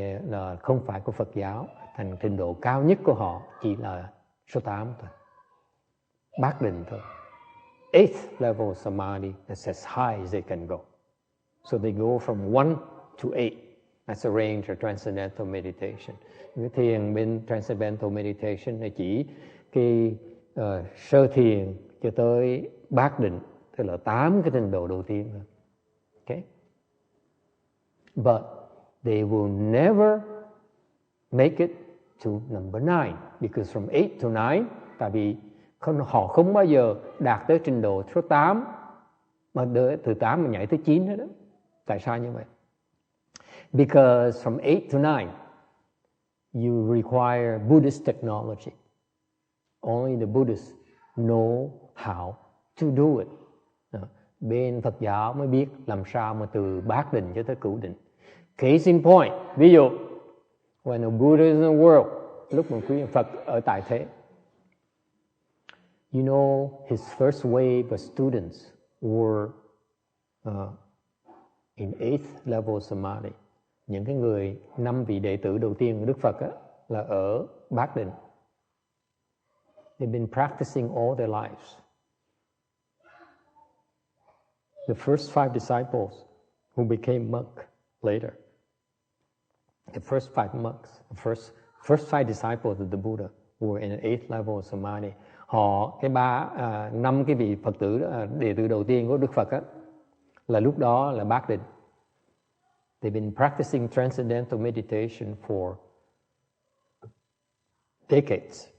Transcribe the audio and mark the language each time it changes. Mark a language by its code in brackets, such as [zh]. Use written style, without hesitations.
[vi] Là không phải của Phật giáo. Thành trình độ cao nhất của họ chỉ là số 8 thôi. Bát định thôi. [en] 8th level samadhi, that's as high as they can go. So they go from 1 to 8. That's a range of transcendental meditation. [vi] Cái thiền bên transcendental meditation là chỉ cái sơ thiền cho tới bát định, tức là 8 cái trình độ đầu tiên thôi. Okay? [en] But they will never make it to number 9, because from 8 to 9, [vi] tại vì họ không bao giờ đạt tới trình độ số 8, mà từ 8 mà nhảy tới 9 hết đó. Tại sao như vậy? [en] Because from 8 to 9, you require Buddhist technology. Only the Buddhists know how to do it. [vi] Bên Phật giáo mới biết làm sao mà từ bát định cho tới cửu định. [en] Case in point, [vi] ví dụ, [en] when the Buddha is in the world, [vi] lúc mà quý Phật ở tại thế, [en] you know his first wave of students were in 8th level samadhi. [vi] Những cái người 5 vị đệ tử đầu tiên của Đức Phật là ở bát định. [en] They've been practicing all their lives. The first 5 disciples who became monk later. The first 5 monks, the first 5 disciples of the Buddha were in an 8th level of samadhi. [vi] Họ, 5 cái vị Phật tử, đệ tử đầu tiên của Đức Phật là lúc đó là bát định. [en] They've been practicing transcendental meditation for decades.